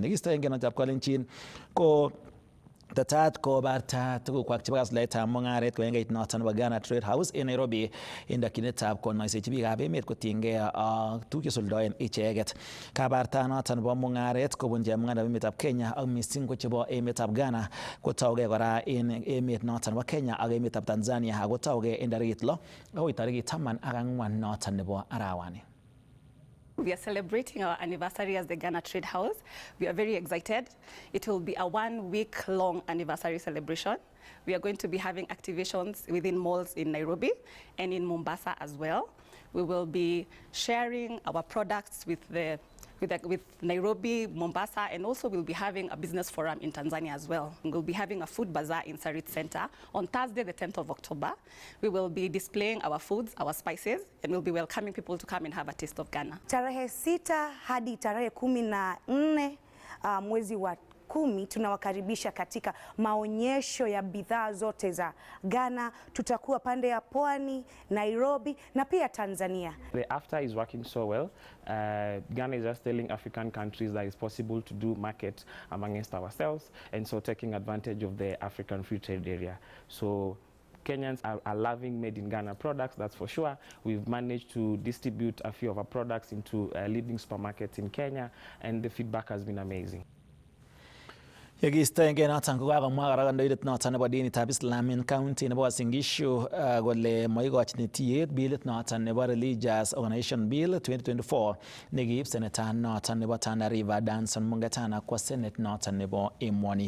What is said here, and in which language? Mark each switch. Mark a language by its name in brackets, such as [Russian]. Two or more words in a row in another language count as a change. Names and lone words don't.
[Kalenjin] Nekistoengei notab Kalenjin ko tetat kobarta tugukwak chebo kasuldaetab mung'aret koengeit noton nebo Ghana Trade House en Nairobi en dakyinetab konoisechi biikab emet kotinygei ak tuguk chesuldoen icheket. Kabartanoton nebo mung'aret kobun chemung'arainikab emetab Kenya ak missing ko chebo emetab Ghana kotougei kora en emet noton nebo Kenya ak emetab Tanzania ako tougei en tarikit 6 akoi tarikit 14 noton nebo arawani. [English] We are celebrating our anniversary as the Ghana Trade House. We are very excited. It will be a 1-week-long anniversary celebration. We are going to be having activations within malls in Nairobi and in Mombasa as well. We will be sharing our products with Nairobi, Mombasa, and also we'll be having a business forum in Tanzania as well. We'll be having a food bazaar in Sarit Center on Thursday, the 10th of October. We will be displaying our foods, our spices, and we'll be welcoming people to come and have a taste of Ghana. [Swahili] Tarehe 6 hadi tarehe 14 mwezi wa 10 tunawakaribisha katika maonyesho ya bidhaa zote za Ghana. Tutakuwa pande ya Pwani, Nairobi na pia Tanzania. [English] The AfTA is working so well. Ghana is just telling African countries that it's possible to do market amongst ourselves, and so taking advantage of the African free trade area. So Kenyans are loving made in Ghana products, that's for sure. We've managed to distribute a few of our products into leading supermarkets in Kenya, and the feedback has been amazing. [Kalenjin] Yekistoengei noton kokakomwa kora kandoindet noton nebo dinitab Islam en county nebo Uasin Gishu kole moikochin tiyet bilit noton nebo Religious Organization Bill 2024 nekiib seneta noton nebo Tana River Danson Mungatana kwa Senate noton nebo emoni.